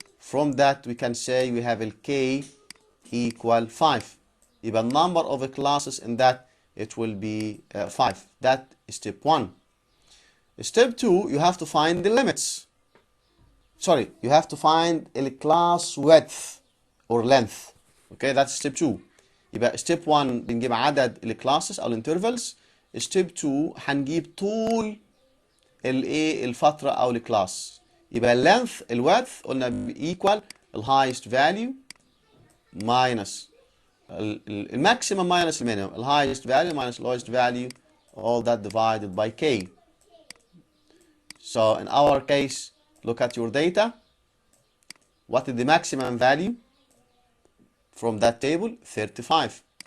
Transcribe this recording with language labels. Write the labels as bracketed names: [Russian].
[English] From that we can say we have a k equal 5. Even number of classes in that it will be 5. That is step 1. Step 2, you have to find the limits. Sorry, you have to find a class width or length. Okay, that's step 2. [Arabic] يبقى step 1 بنجيب عدد الكلاسز او الانترفلز. step 2 هنجيب طول الايه الفتره او الكلاس. يبقى اللينث الويدث قلنا equal الهايست فاليو minus الماكسيمم minus المينيمم، الهايست فاليو [English] minus lowest value, all that divided by k. So in our case, look at your data. What is the maximum value from that table? 35.